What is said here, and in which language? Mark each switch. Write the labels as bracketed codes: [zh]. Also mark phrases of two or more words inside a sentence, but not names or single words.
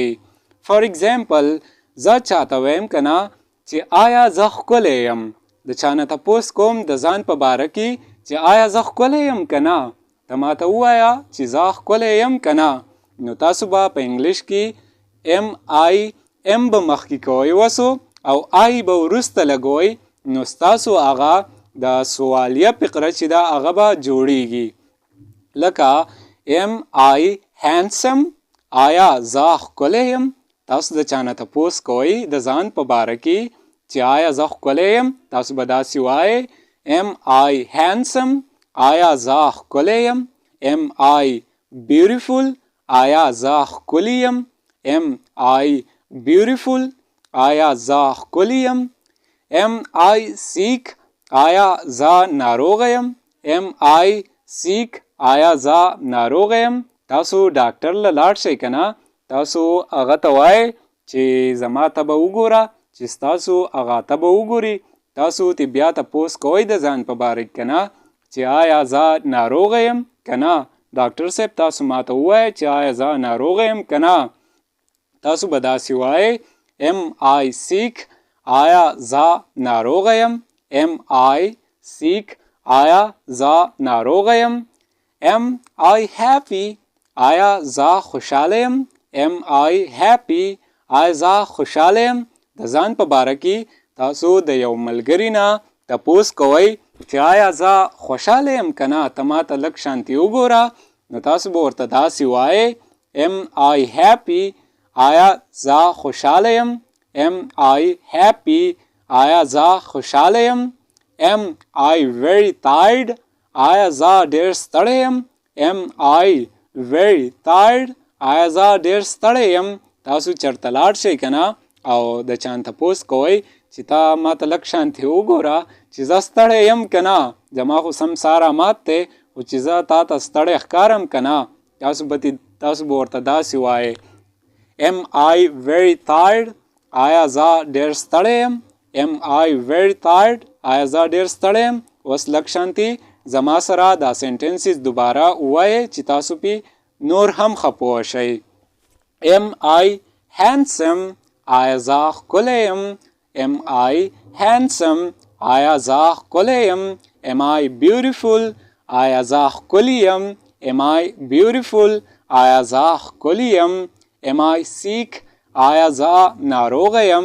[en] for example [ps] زه چاته ویم که نه چې آیا زه ښکلی یم، د چا نه تپوس کوم د ځان په باره کې چې آیا زه ښکلی یم که نه، ته ماته ووایه چې زه ښکلی یم که نه، نو تاسو به په انګلیش کې M به مخکې کوئ وسو او I به وروسته لګوئ، نو ستاسو هغه د سوالیه فقره چې ده هغه به جوړیږي. [en] لکه am I handsome؟ [ps] آیا زه ښکلی یم؟ تاسو د چا نه تپوس کوئ د ځان په باره کې چې آیا زه ښکلی یم، تاسو به داسې وایئ [en] am I handsome؟ [ps] آیا زه ښکلی یم؟ [en] am I beautiful؟ [ps] آیا زه ښکلی یم؟ [en] am I beautiful؟ [ps] آیا زه ښکلی یم؟ [en] am I sick؟ [ps] آیا زه ناروغه یم؟ [en] am I sick؟ [ps] آیا زه ناروغه یم؟ تاسو ډاکټر له لاړ شئ که نه، تاسو هغه ته وایئ چې زما ته به وګوره، چې ستاسو هغه ته به وګوري. تاسو تی بیا تپوس کوئ د ځان په باره کې که نه چې آیا زه ناروغه یم که نه. ډاکټر صاحب تاسو ماته ووایئ چې آیا زه ناروغه یم که نه. تاسو به داسې وایئ [en] am I sick؟ [ps] آیا زه ناروغه یم؟ [en] am I sick؟ [ps] آیا زه ناروغه یم؟ [en] am I happy؟ [ps] آیا زه خوشحاله یم؟ [en] am I happy؟ [ps] آیا زه خوشحاله یم؟ د ځان په باره کې تاسو د یو ملګري نه تپوس کوئ چې آیا زه خوشحاله یم که نه، ته ماته لږ شانتي وګوره، نو تاسو به ورته داسې وایئ [en] am I happy؟ [ps] آیا زه خوشحاله یم؟ [en] am I happy؟ [ps] آیا زه خوشحاله یم؟ [en] am I very tired؟ [ps] آیا زه ډېر ستړی یم؟ [en] am I very tired؟ [ps] آیا زه ډېر ستړی یم؟ تاسو چېرته لاړ شئ که نه او د چا نه تپوس کوئ چې تا ماته لږ شانتي وګوره چې زه ستړی یم که نه، زما خو سم ساره مات دی، خو چې زه تا ته ستړی ښکارم که نه، تاسو به ورته داسې وایئ [en] Am I very tired? [ps] آیا زه ډیر ستړی یم؟ [en] Am I very tired? [ps] آیا زه ډیر ستړی یم؟ اوس لږ شانتي زما سره دا سنټنسز دوباره ووایئ چې تاسو پې نور هم ښه پوه شئ. [en] Am I handsome? [ps] آیا زه ښکلی یم؟ [en] Am I handsome? [ps] آیا زه ښکلی یم؟ [en] Am I beautiful? [ps] آیا زه ښکلی یم؟ [en] Am I beautiful? [ps] آیا زه ښکلی یم؟ [en] Am I sick? [ps] آیا زه ناروغه یم؟